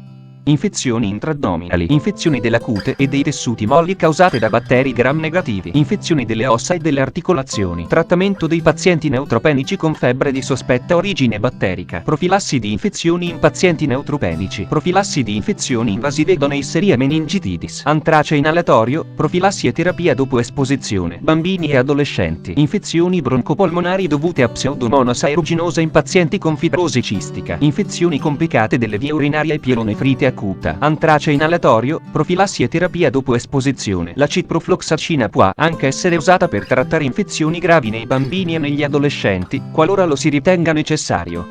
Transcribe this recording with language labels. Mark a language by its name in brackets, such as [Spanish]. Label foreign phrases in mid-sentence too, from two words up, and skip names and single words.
[Italian] Infezioni intraaddominali, infezioni della cute e dei tessuti molli causate da batteri gram negativi, infezioni delle ossa e delle articolazioni, trattamento dei pazienti neutropenici con febbre di sospetta origine batterica, profilassi di infezioni in pazienti neutropenici, profilassi di infezioni invasive da Neisseria meningitidis, antrace inalatorio, profilassi e terapia dopo esposizione, bambini e adolescenti, infezioni broncopolmonari dovute a pseudomonas aeruginosa in pazienti con fibrosi cistica, infezioni complicate delle vie urinarie e pielonefrite acuta, antrace inalatorio, profilassi e terapia dopo esposizione. La ciprofloxacina può anche essere usata per trattare infezioni gravi nei bambini e negli adolescenti, qualora lo si ritenga necessario.